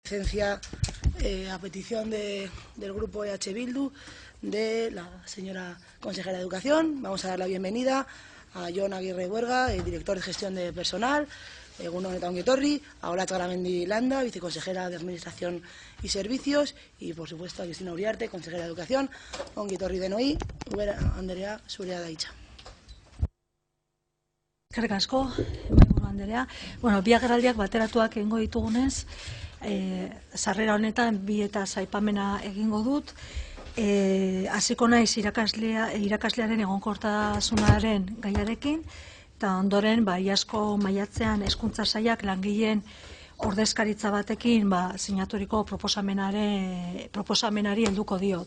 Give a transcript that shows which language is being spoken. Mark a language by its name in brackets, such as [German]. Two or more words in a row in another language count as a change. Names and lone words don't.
[Spanish] Licencia a petición del grupo EH Bildu de la señora consejera de Educación. Vamos a dar la bienvenida a Jon Aguirre Buerga, el director de gestión de personal, [Basque] Egunon eta ongi etorri, [Spanish] a Olatz Garamendi Landa, viceconsejera de Administración y Servicios, y por supuesto a Cristina Uriarte, consejera de Educación. [Basque] Ongi etorri denoi, Ubera Andrea, zurea da hitza. Eskerrik asko, mahaiburu Andrea. Bi agerraldiak bateratuak egingo ditugunez, sarrera honetan bi eta aipamena egingo dut. Hasiko naiz irakaslearen egonkortasunaren gaiarekin, eta ondoren iazko maiatzean Hezkuntza Sailak langileen ordezkaritza batekin sinaturiko proposamenari helduko diot.